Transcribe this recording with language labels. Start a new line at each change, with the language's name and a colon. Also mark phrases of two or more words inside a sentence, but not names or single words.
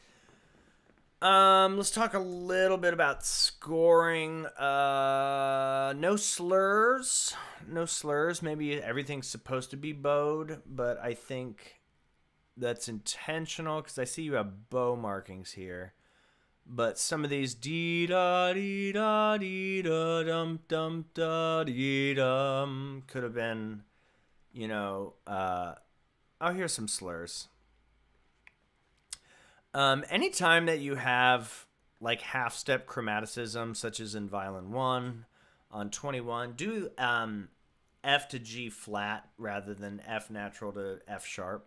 English: Let's talk a little bit about scoring. No slurs. No slurs. Maybe everything's supposed to be bowed, but I think that's intentional because I see you have bow markings here. But some of these dee da dee da dee da dum dum da dee dum could have been, here's some slurs. Anytime that you have like half-step chromaticism, such as in Violin 1 on 21, do F to G flat rather than F natural to F sharp.